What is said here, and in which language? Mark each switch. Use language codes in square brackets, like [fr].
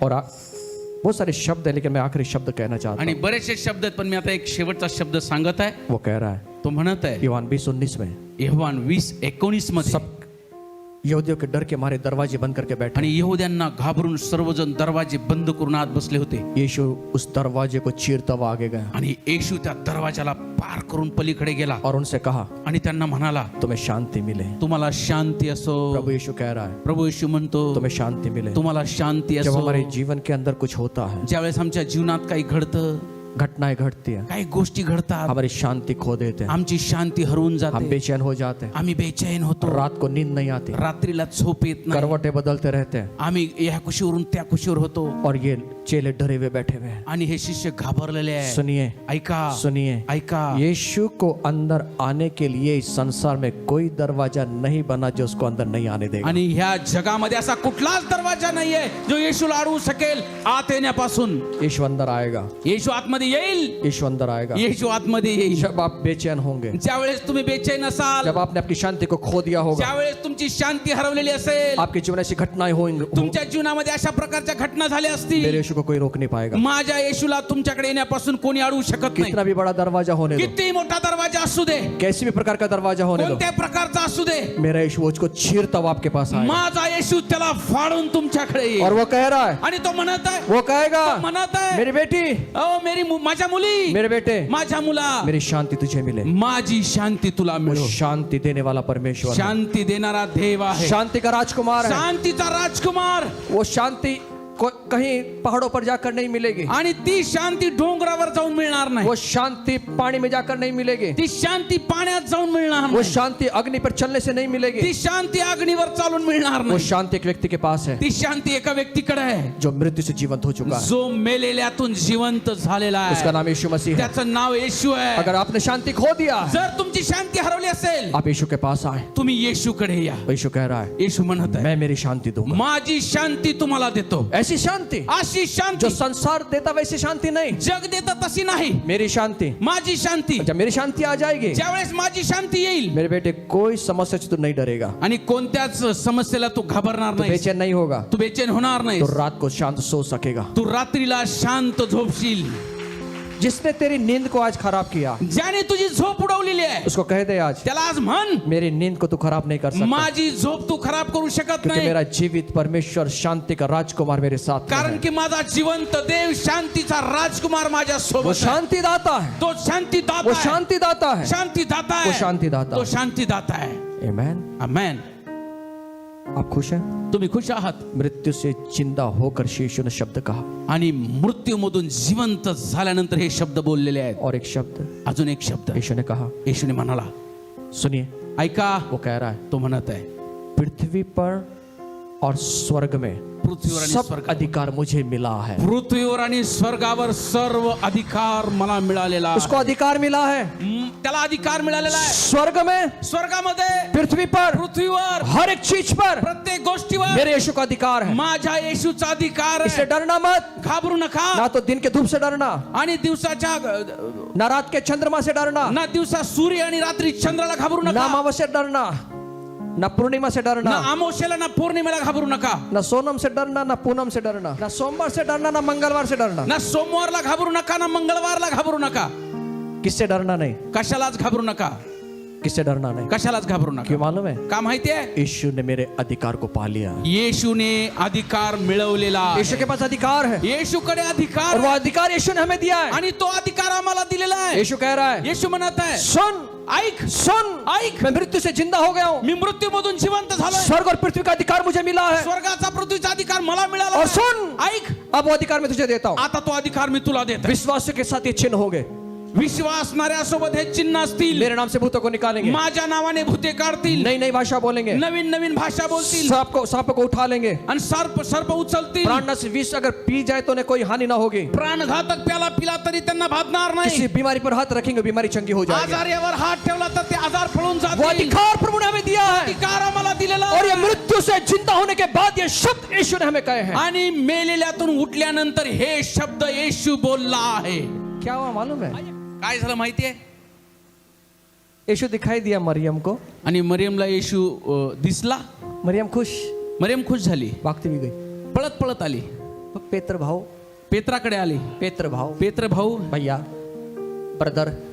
[hi] और बहुत सारे शब्द है, लेकिन मैं आखिरी शब्द कहना चाहता [mr] आणि [hi] हूँ। [mr] बरेचसे शब्द आहेत, पण मी आता एक शेवटचा शब्द सांगत आहे। [hi] वो कह रहा है [mr] तो म्हणत आहे [hi] यूहन्ना 20:19 में, [mr] यहोवान 20:19 मध्ये, [hi] सब यहूदियों के डर के मारे दरवाजे बंद करके बैठे, [mr] आणि यहूद्यांना घाबरून सर्वजण दरवाजे बंद करून आत बसले होते, [hi] यीशु उस दरवाजे को चीरता हुआ आगे गया [mr] आणि येशू त्या दरवाजाला पार करून पलीकडे गेला, [hi] और उनसे कहा [mr] आणि त्यांना म्हणाला [hi] तुम्हें शांति मिले। [mr] तुम्हाला शांती असो। [hi] प्रभु यीशु कह रहा है [mr] प्रभू येशू म्हणतो [hi] तुम्हें शांति मिले। [mr] तुम्हाला शांती [hi] जब [mr] असो। [hi] हमारे जीवन के अंदर कुछ होता है, [mr] ज्यावेळेस आमच्या जीवनात काही घडतं, [hi] घटनाएं घटती है, [mr] काही गोष्टी घडतात, [hi] हमारी शांति खो देते हैं, [mr] आमची शांती हरवून [hi] हम जाते, बेचैन हो जाते हैं, [mr] आम्ही बेचैन होतो, [hi] रात को नींद नहीं आती, [mr] रात्रीला झोप येत नाही, [hi] करवटें बदलते रहते हैं, [mr] आम्ही या कुशीवरून त्या कुशीवर होतो, [hi] और ये चेले डरे हुए बैठे हुए हैं। [mr] आणि हे शिष्य घाबरलेले आहे। [hi] सुनिए, [mr] ऐका, [hi] सुनिए, [mr] ऐका, [hi] यीशु को अंदर आने के लिए इस संसार में कोई दरवाजा नहीं बना जो उसको अंदर नहीं आने देगा। [mr] आणि ह्या जगामध्ये असा कुठलाच दरवाजा नाहीये जो येशूला अडवू शकेल आत येण्यापासून। [hi] यीशु अंदर आएगा, [mr] येशू आतमध्ये येईल, [hi] यीशु अंदर आएगा। [mr] येशू आतमध्ये येईल। [hi] जब आप बेचैन होंगे, [mr] ज्यावेळेस तुम्ही बेचैन असाल, [hi] जब आपने अपनी शांति को खो दिया होगा, [mr] ज्यावेळेस तुमची शांती हरवलेली असेल, [hi] आपके जीवन ऐसी घटनाएं होंगी, [mr] तुमच्या जीवनामध्ये अशा प्रकारच्या घटना झाल्या [hi] मेरे [mr] असतील, [hi] यीशु को कोई रोक नहीं पाएगा। [mr] माझ्या येशूला तुमच्याकडे येण्यापासून कोणी अडवू शकत नाही। [hi] कितना भी बड़ा दरवाजा होने दो, [mr] किती मोठा दरवाजा असू दे, [hi] कैसी भी प्रकार का दरवाजा होने दो, [mr] कोणत्या प्रकारचा असू दे, [hi] मेरा यीशु उसको चीरता हुआ आपके पास आएगा, [mr] माझा येशू त्याला फाडून तुमच्याकडे येईल। [hi] और वो कह रहा है, [mr] आणि तो म्हणत आहे, [hi] वो कहेगा [mr] म्हणत आहे, [hi] मेरी बेटी, [mr] माझ्या मुली, [hi] मेरे बेटे, [mr] माझ्या मुला, [hi] मेरी शांति तुझे मिले। [mr] माझी शांती तुला [hi] वो [mr] मिळो। [hi] शांति देने वाला परमेश्वर है, [mr] शांती देणारा देव आहे, [hi] शांति का राजकुमार है। [mr] शांतीचा राजकुमार। [hi] वो शांति कहीं पहाड़ों पर जाकर नहीं मिलेगी, [mr] आणि ती शांती डोंगरावर जाऊन मिळणार नाही, [hi] वो शांति पानी में जाकर नहीं मिलेगी, [mr] ती शांती पाण्यात जाऊन मिळणार [hi] वो [mr] नाही, [hi] शांति अग्नि पर चलने से नहीं मिलेगी, [mr] ती शांती अग्नीवर चालून मिळणार [hi] वो [mr] नाही, [hi] शांति एक व्यक्ति के पास है [mr] ती शांती एका व्यक्तीकडे आहे [hi] जो मृत्यु से जीवंत हो चुका है। [mr] जो मेलेल्यातून जिवंत झालेला [hi] उसका [mr] आहे, [hi] नाम यीशु मसीह है। [mr] त्याचं नाव येशू आहे। [hi] अगर आपने शांति खो दिया, [mr] जर तुमची शांती हरवली असेल, [hi] आप यीशु के पास आए। [mr] तुम्ही येशूकडे या। [hi] यीशु कह रहा है [mr] येशू म्हणत आहे, [hi] मैं मेरी शांति दूंगा, [mr] माझी शांती तुम्हाला देतो। [hi] ऐसी शांति [mr] अशी शांती [hi] जो संसार देता वैसी शांति नहीं, [mr] जग देतं तशी नाही, [hi] मेरी शांति। [mr] माझी शांती। [hi] जब मेरी शांति आ जाएगी, [mr] ज्यावेळेस माझी शांती येईल, [hi] मेरे बेटे कोई समस्या से तू नहीं डरेगा, [mr] आणि कोणत्याच समस्येला तू घाबरणार तू नाही, [hi] बेचैन नहीं होगा, [mr] तू बेचैन होणार नाही, [hi] तो रात को शांत सो सकेगा। [mr] तू रात्रीला शांत झोपशील। [hi] जिसने तेरी नींद को आज खराब किया, [mr] ज्याने तुझी झोप उडवलेली आहे, [hi] उसको कह दे आज, [mr] त्याला आज म्हण, [hi] मेरी नींद को तू खराब नहीं कर सकता, [mr] माझी झोप तू खराब करू शकत [hi] क्योंकि [mr] नाही, [hi] मेरा जीवित परमेश्वर शांति का राजकुमार मेरे साथ में [mr] कारण [hi] है। [mr] की माझा जिवंत देव शांतीचा राजकुमार माझ्या [hi] वो [mr] सोबत आहे. [hi] शांति दाता है, [mr] तो शांतीदाता [hi] वो [mr] आहे. [hi] शांति दाता है, [mr] शांतीदाता [hi] वो [mr] आहे. [hi] शांतिदाता [mr] तो [hi] है। [mr] शांतीदाता आहे. [hi] आमेन। [mr] आमेन. [hi] आप खुश हैं? [mr] तुम्ही खुश आहात? [hi] मृत्यू से जिंदा होकर यीशु ने शब्द कहा, [mr] आणि मृत्यूमधून जिवंत झाल्यानंतर हे शब्द बोललेले आहेत. [hi] और एक शब्द [mr] अजून एक शब्द [hi] यीशु ने कहा, [mr] येशूने म्हणाला, [hi] सुनिए, [mr] ऐका, [hi] वो कह रहा है, [mr] तो म्हणत आहे, [hi] पृथ्वी पर और स्वर्ग में [mr] पृथ्वीवर आणि [hi] सब [mr] स्वर्गावर, [hi] अधिकार मुझे मिला है। [mr] पृथ्वीवर आणि स्वर्गावर सर्व अधिकार मला मिळालेला आहे. [hi] उसको अधिकार मिला है [mr] त्याला अधिकार मिळालेला आहे. [hi] स्वर्ग में, [mr] स्वर्गामध्ये, [hi] पृथ्वी पर, [mr] पृथ्वीवर, [hi] हर एक चीज पर [mr] प्रत्येक गोष्टीवर [hi] मेरे यीशु का अधिकार है। [mr] माझ्या येशूचा अधिकार [hi] इससे [mr] आहे. [hi] डरना मत, [mr] घाबरू नका. [hi] ना तो दिन के धूप से डरना, [mr] आणि दिवसाच्या [hi] ना रात के चंद्रमा से डरना, [mr] ना दिवसा सूर्य आणि रात्री चंद्राला घाबरू [hi] ना [mr] नका. [hi] अमावस्या से डरना, ना पूर्णिमा से ना डरना, [mr] अमावस्येला ना पौर्णिमेला घाबरू नका. [hi] ना सोनम से डरना, ना पूनम से डरना, ना सोमवार से डरना, ना मंगलवार से डरना। [mr] ना सोमवारला घाबरू नका, ना मंगळवारला घाबरू नका. [hi] किससे डरना नहीं, [mr] कशालाच घाबरू नका. [hi] किससे डरना नहीं। [mr] कशालाच घाबरू नका. [hi] क्यों मालूम है? [mr] का माहितीये? [hi] यीशु ने मेरे अधिकार को पा लिया। [mr] येशूने अधिकार मिळवलेला आहे. [hi] यीशु के पास अधिकार है, [mr] येशूकडे अधिकार [hi] और वो [mr] आहे. [hi] अधिकार यीशु ने हमें दिया है। [mr] आणि तो अधिकार आम्हाला दिलेला आहे. [hi] यीशु कह रहा है, [mr] येशू म्हणत आहे, [hi] सुन, [mr] ऐक, [hi] सुन, [mr] ऐक, [hi] मैं मृत्यू से जिंदा हो गया हूँ, [mr] मी मृत्यूमधून जिवंत झालोय. [hi] स्वर्ग और पृथ्वी का अधिकार मुझे मिला है, [mr] स्वर्गाचा पृथ्वीचा अधिकार मला मिळाला [hi] और [mr] आहे. [hi] सुन, [mr] ऐक, [hi] अब वो अधिकार मैं तुझे देता हूँ। [mr] आता तो अधिकार मी तुला देतो. [hi] विश्वास के साथ ये चिन्ह हो गए, [mr] विश्वासणाऱ्यासोबत हे चिन्ह असतील. [hi] मेरे नाम से भूतों को निकालेंगे, [mr] माझ्या नावाने भूते काढतील, [hi] नई नई भाषा बोलेंगे, [mr] नवीन नवीन भाषा बोलतील, [hi] सांप को उठा लेंगे, [mr] आणि सर्प उचलतील. [hi] प्राणनाश विष अगर पी जाए तो उन्हें कोई हानि ना होगी, [mr] प्राणघातक प्याला पिला तरी त्यांना भागणार [hi] किसी [mr] नाही. [hi] बीमारी पर हाथ रखेंगे, बीमारी चंगी हो जाएगी। [mr] आजारावर हात ठेवला तर ते आजार पळून [hi] वो [mr] जातील. [hi] अधिकार प्रभु ने हमें दिया है, [mr] अधिकार आम्हाला दिलेला [hi] और ये [mr] आहे. [hi] मृत्यू से जिंदा होने के बाद ये शब्द यीशु ने हमें कहे हैं। [mr] आणि मेलेल्यातून उठल्यानंतर हे शब्द येशू बोलला आहे. [hi] क्या हुआ मालूम है? [mr] काय झालं माहितीये? [hi] यीशु दिखाई दिया मरियम को, [mr] आणि मरियमला येशू दिसला. [hi] मरियम खुश, [mr] मरियम खुश झाली, [hi] भागती भी गई। [mr] पळत पळत आली, पेत्र भाऊ, पेत्राकडे आली. पेत्र भाऊ, पेत्र भाऊ, [hi] भैया, ब्रदर,